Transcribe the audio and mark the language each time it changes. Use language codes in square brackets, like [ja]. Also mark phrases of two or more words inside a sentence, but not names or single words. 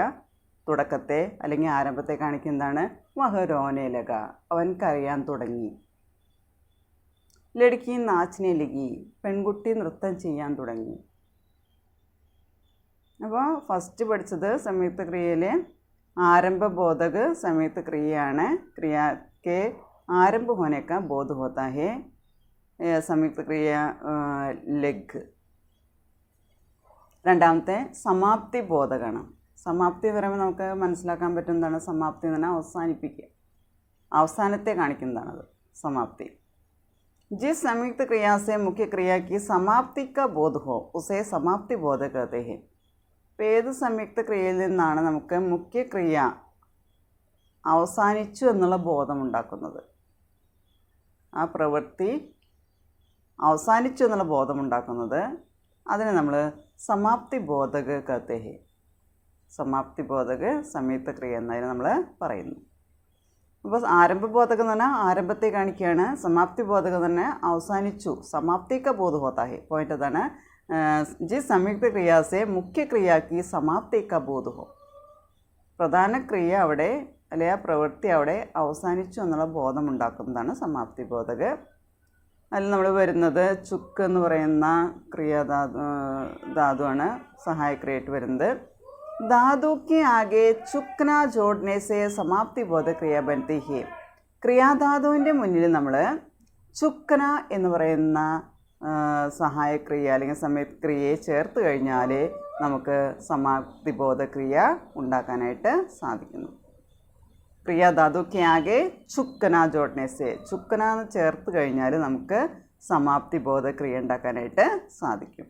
[ml] തുടക്കത്തെ അല്ലെങ്കിൽ ആരംഭത്തെ കാണിക്കുന്നതാണ് [hi] वह रोने लगा, [ml] അവൻ കരയാൻ തുടങ്ങി. [hi] लड़की नाचने लगी, [ml] പെൺകുട്ടി നൃത്തം ചെയ്യാൻ തുടങ്ങി. അപ്പോൾ ഫസ്റ്റ് പഠിച്ചത് സംയുക്ത ക്രിയയിലെ ആരംഭബോധക് സംയുക്ത ക്രിയയാണ്. [hi] ക്രിയ के आरंभ होने का बोध होता है. [ml] സംയുക്ത ക്രിയ ലഗ്. രണ്ടാമത്തെ സമാപ്തി ബോധകമാണ്. സമാപ്തി പറയുമ്പോൾ നമുക്ക് മനസ്സിലാക്കാൻ പറ്റുന്നതാണ് സമാപ്തി എന്ന് പറഞ്ഞാൽ അവസാനിപ്പിക്കുക, അവസാനത്തെ കാണിക്കുന്നതാണത്. [hi] समाप्ति। जिस संयुक्त क्रिया से मुख्य क्रिया की समाप्ति का बोध हो उसे समाप्ति बोध कहते हैं. [ml] അപ്പോൾ ഏത് സംയുക്ത ക്രിയയിൽ നിന്നാണ് നമുക്ക് മുഖ്യക്രിയ അവസാനിച്ചു എന്നുള്ള ബോധമുണ്ടാക്കുന്നത്, ആ പ്രവൃത്തി അവസാനിച്ചു എന്നുള്ള ബോധമുണ്ടാക്കുന്നത്, അതിനെ നമ്മൾ സമാപ്തി ബോധക [hi] कहते हैं. [ml] സമാപ്തി ബോധക സംയുക്ത ക്രിയ എന്നതിന് നമ്മൾ പറയുന്നു. അപ്പോൾ ആരംഭബോധകം എന്ന് പറഞ്ഞാൽ ആരംഭത്തെ കാണിക്കുകയാണ്, സമാപ്തി ബോധകം തന്നെ അവസാനിച്ചു, സമാപ്തിക്ക ബോധ [hi] होता है. [ml] പോയിന്റ് അതാണ്, [hi] जिस संयुक्त क्रिया से मुख्य क्रिया की समाप्ति का बोध हो. [ml] പ്രധാന ക്രിയ അവിടെ അല്ലെങ്കിൽ ആ പ്രവൃത്തി അവിടെ അവസാനിച്ചു എന്നുള്ള ബോധമുണ്ടാക്കുന്നതാണ് സമാപ്തി ബോധക. അതിൽ നമ്മൾ വരുന്നത് ചുക്ക് എന്ന് പറയുന്ന ധാതുവാണ് സഹായക്രിയയായിട്ട് വരുന്നത്. [hi] धातु के आगे चुकना जोड़ने से समाप्ति बोध क्रिया बनती है. [ml] ക്രിയാധാതുവിൻ്റെ മുന്നിൽ നമ്മൾ ചുക്കന എന്ന് പറയുന്ന സഹായക്രിയ അല്ലെങ്കിൽ സംയുക്തക്രിയയെ ചേർത്ത് കഴിഞ്ഞാൽ നമുക്ക് സമാപ്തി ബോധക്രിയ ഉണ്ടാക്കാനായിട്ട് സാധിക്കുന്നു. [hi] क्रियाधातु के आगे चुकना जोड़ने से, [ml] ചുക്കന എന്ന് ചേർത്ത് കഴിഞ്ഞാൽ നമുക്ക് സമാപ്തി ബോധക്രിയ ഉണ്ടാക്കാനായിട്ട് സാധിക്കും.